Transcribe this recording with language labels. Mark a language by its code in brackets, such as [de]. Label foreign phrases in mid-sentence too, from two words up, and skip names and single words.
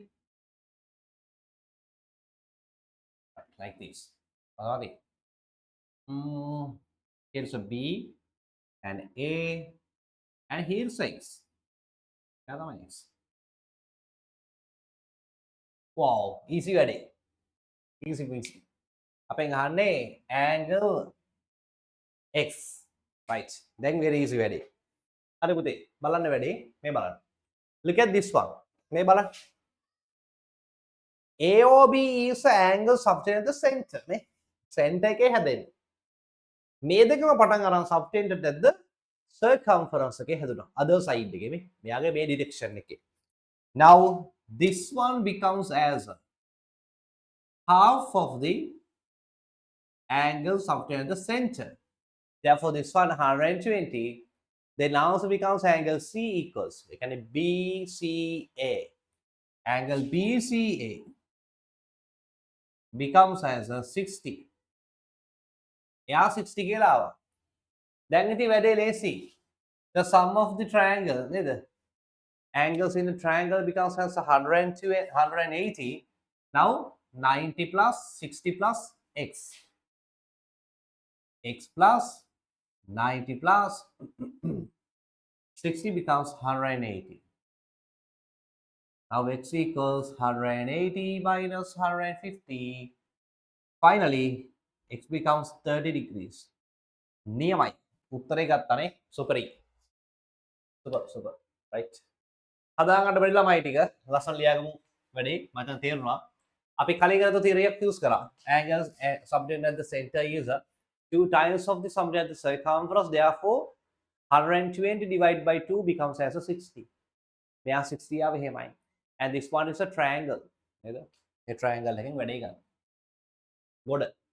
[en] Right, like this. Alright. Here's a B and A, and here's X. Another one X. Wow, easy වැඩේ. Easy peasy. [si] අපෙන් අහන්නේ [en] angle X. Right. Then very easy [si] වැඩේ. හරි පුතේ. බලන්න වැඩේ. මේ බලන්න. [en] Look at this one. [si] මේ බලන්න. [en] AOB is the angle subtended at the center. [si] නේ. Center එකේ හැදෙන්නේ. මේ දෙකම පටන් අරන් [en] subtended at the circumference [si] එකේ හැදුණා. [en] Other side [si] එකේ මේ. මෙයාගේ මේ direction එකේ. [en] Now this one becomes as half of the angle subtended at the center. Therefore, this one 120. Then also becomes angle C equals. We can BCA. Angle BCA becomes as a 60. [si] Yeah, 60 කියලා ආවා. දැන් ඉතින් වැඩේ ලේසි. [en] The sum of the triangle, නේද? Angles in the triangle becomes as 180. Now 90 plus 60 plus X. X plus 90 plus 60 becomes 180. Now X equals 180 minus 150. Finally, X becomes 30 degrees. [si] නියමයි. උත්තරේ ගත්තානේ. සුපරි. [en] Super. Right. [si] හදාගන්න බැරි ළමයි ටික ලස්සන ලියාගමු වැඩේ. මට තේරුණා. අපි කලින් කරපු theory එක use කරා. [en] Angles subtended at the center is 2 times of the subtended at the circumference. Therefore, 120 divided by 2 becomes as a 60. [si] මෙයා 60 ආව එහෙමයි. [en] And this one is a triangle. [si] නේද? ඒ triangle එකෙන් වැඩේ ගන්න. ගොඩ.